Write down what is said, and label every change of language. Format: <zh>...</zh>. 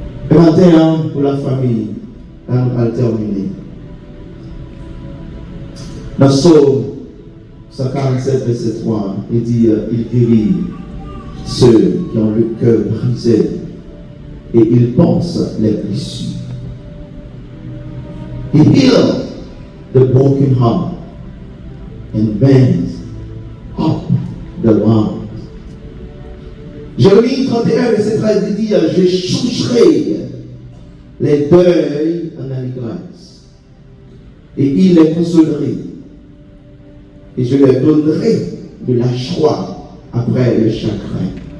<fr>Le matin, pour la famille, là, nous allons terminer. Dans le Psaume 147, verset 3, il dit il guérit ceux qui ont le cœur brisé et il pense les blessures.</fr> <en>He heals the broken heart and bends up the wounds.</en> <fr>Jérémie 31, verset 13 dit, je changerai les deuils en allégresse et il les consolerait et je leur donnerai de la joie après le chagrin.</fr>